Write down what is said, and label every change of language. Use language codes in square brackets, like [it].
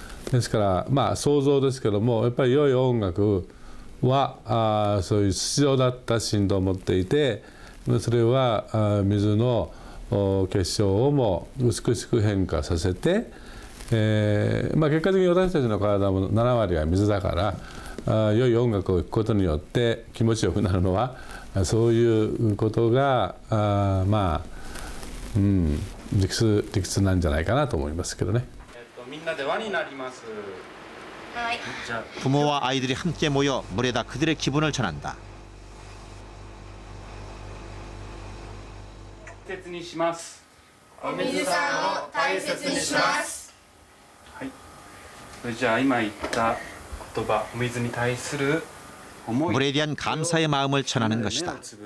[ja] ですから想像ですけども、やっぱり良い音楽はそういう必要だった振動を持っていて、それは水の結晶をも美しく変化させて、結果的に私たちの体も7割は水だから良い音楽を聴くことによって気持ちよくなるのはそういうことが理屈なんじゃないかなと思いますけどね。みんなで輪になります。 [ko] 부모와 아이들이 함께 모여 물에다 그들의 기분을 전한다. [ja] 大切にします。お水さんを大切にします。はい。それじゃあ今言った言葉、お水に対する思い。 [ko] 물에 대한 감사의 마음을 전하는 것이다.